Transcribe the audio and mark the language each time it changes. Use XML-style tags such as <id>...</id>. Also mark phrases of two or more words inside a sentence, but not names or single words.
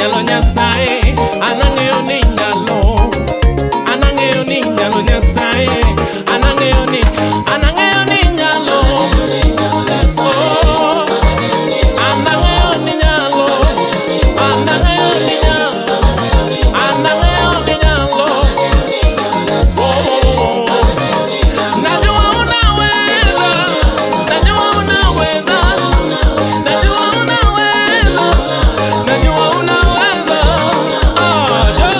<luo>Nyasaye, anang'eyo ni nyalo, anang'eyo ni nyalo Nyasaye, anang'eyo ni nyalo, oh, anang'eyo ni nyalo, anang'eyo ni nyalo, anang'eyo ni nyalo,</luo> <sw>oh, najua unaweza, najua unaweza, najua unaweza, najua unaweza,</sw>